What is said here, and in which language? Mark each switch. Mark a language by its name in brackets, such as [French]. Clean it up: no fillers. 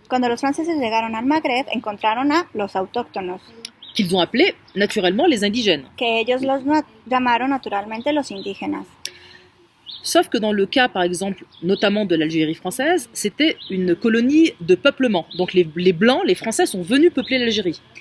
[Spanish] Cuando los franceses llegaron al Magreb, encontraron a los autóctonos, [French] qu'ils ont appelés naturellement les indigènes. [Spanish] que ellos los llamaron naturalmente los indígenas. [French] Sauf que dans le cas, par exemple, notamment de l'Algérie française, c'était une colonie de peuplement. Donc les Blancs, les Français sont venus peupler l'Algérie.